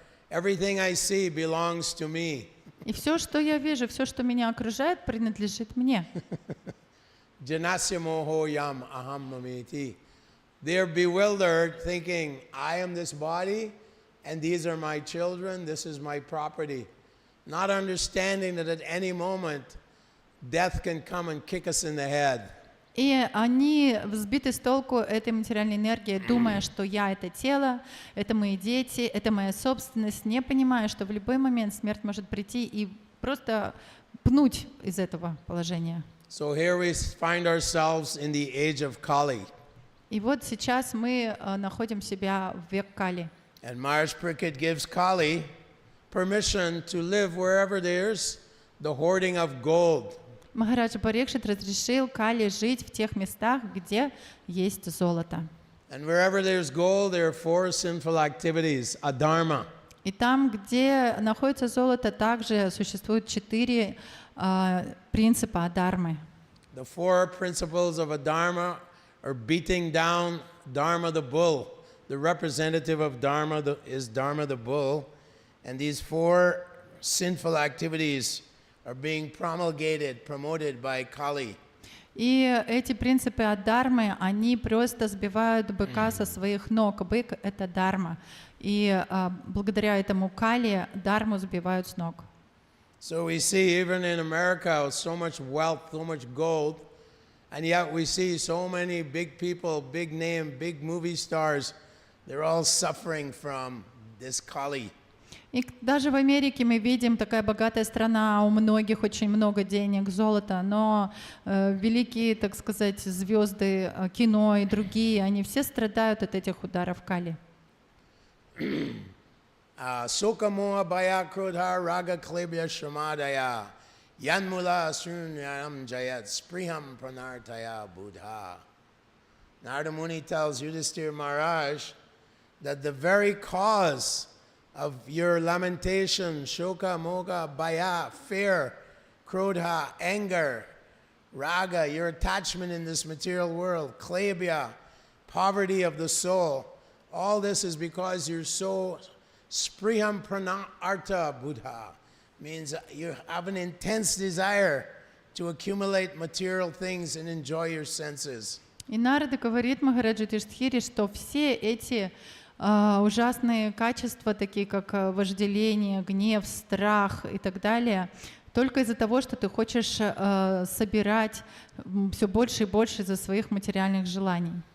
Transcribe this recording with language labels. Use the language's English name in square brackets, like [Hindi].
[English] Everything I see belongs to me. [Russian] И все, что я вижу, все, что меня окружает, принадлежит мне. [Sanskrit] Janasya moho yam aham mameti. [English] They're bewildered, thinking, I am this body, and these are my children, this is my property. Not understanding that at any moment, death can come and kick us in the head. [Russian] И они взбиты с толку этой материальной энергией, думая, что я — это тело, это мои дети, это моя собственность, не понимая, что в любой момент смерть может прийти и просто пнуть из этого положения. [English] So here we find ourselves in the age of Kali. [Russian] И вот сейчас мы находим себя в век Кали. [English] And Maharaj Parikshit gives Kali permission to live wherever there's the hoarding of gold. [Russian] Махарадж Парикшит разрешил Кали жить в тех местах, где есть золото. [English] And wherever there's gold, there are four sinful activities, adharma. [Russian] И там, где находится золото, также существует 4 принципа адхармы. [English] The four principles of adharma are beating down Dharma the bull. The representative of Dharma is Dharma the bull. And these four sinful activities are being promulgated, promoted by Kali. [Russian] И эти принципы адхармы, они просто сбивают быка со своих ног. Бык — это дхарма. И благодаря этому Кали дхарму сбивают с ног. [English] So we see even in America so much wealth, so much gold, and yet we see so many big people, big name, big movie stars, they're all suffering from this Kali. [Russian] И даже в Америке мы видим, такая богатая страна, у многих очень много денег, золота, но великие, так сказать, звезды кино и другие, они все страдают от этих ударов Кали. [Sanskrit] Soka moha bhaya krodha raga klebya shramadaya yanmula sunyam jayat spriham pranartaya buddha. [English] Narada Muni tells Yudhishthira Maharaj that the very cause of your lamentation, shoka, moga, bhaya, fear, krodha, anger, raga, your attachment in this material world, klebya, poverty of the soul, all this is because you're so [Sanskrit] spriham pranarta buddha, [English] means you have an intense desire to accumulate material things and enjoy your senses. [Russian] И Нарада говорит Махараджу Юдхиштхире, что все эти ужасные качества, такие как вожделение, гнев, страх и так далее, только из-за того, что ты хочешь собирать все больше и больше из-за своих материальных желаний.